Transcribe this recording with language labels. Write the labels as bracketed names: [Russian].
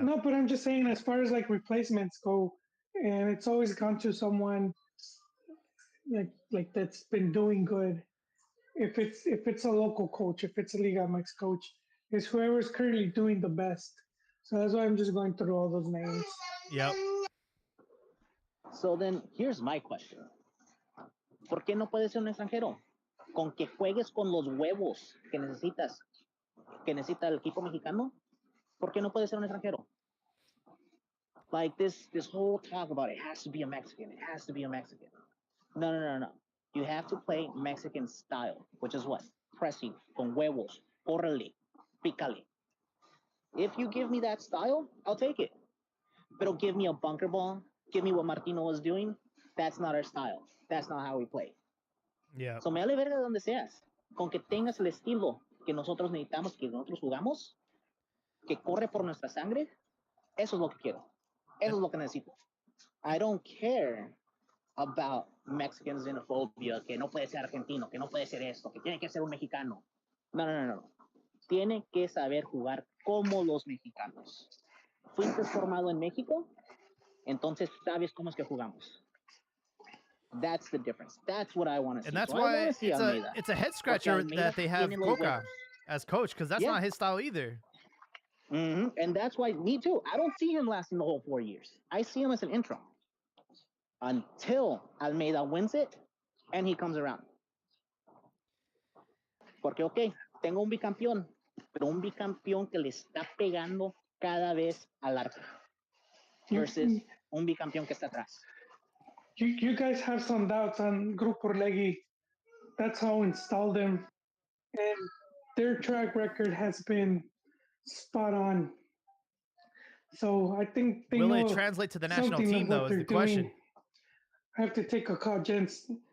[English] No, but I'm just saying, as far as like replacements go, and it's always gone to someone like that's been doing good. If it's a local coach, if it's a Liga MX coach, it's whoever's currently doing the best. So that's why I'm just going through all those names. Yep. So then, here's my question. [Spanish] ¿Por qué no puedes ser un extranjero? Con que juegues con los huevos que necesita el equipo mexicano, ¿por qué no puedes ser un extranjero? [English] Like this whole talk about it has to be a Mexican. It has to be a Mexican. No. You have to play Mexican style, which is what? Pressing, [Spanish] con huevos, córrele, pícale. [English] If you give me that style, I'll take it. But give me a bunker ball, give me what Martino was doing. That's not our style. That's not how we play. Yeah. [Spanish] So me vale verga donde seas. Con que tengas el estilo que nosotros necesitamos, que nosotros jugamos, que corre por nuestra sangre, eso es lo que quiero. Eso es lo que necesito. [English] I don't care about Mexican xenophobia, [Spanish] que no puede ser argentino, que no puede ser esto, que tiene que ser un mexicano. No. Tiene que saber jugar como los mexicanos. Fuiste formado en México, entonces sabes cómo es que jugamos. [English] That's the difference. That's what I want to see. And that's so why it's a head scratcher that they have Coca as coach, because that's not his style either. Mm-hmm. And that's why, me too, I don't see him lasting the whole 4 years. I see him as an interim until Almeida wins it and he comes around. [Spanish] Porque, okay, tengo un bicampeón, pero un bicampeón que le está pegando cada vez al arco versus un bicampeón que está atrás. [English] You guys have some doubts on Grupo Orlegui. That's how installed them. And their track record has been spot on. So I think they will know it translate to the national team, though, is the question. I have to take a call, gents.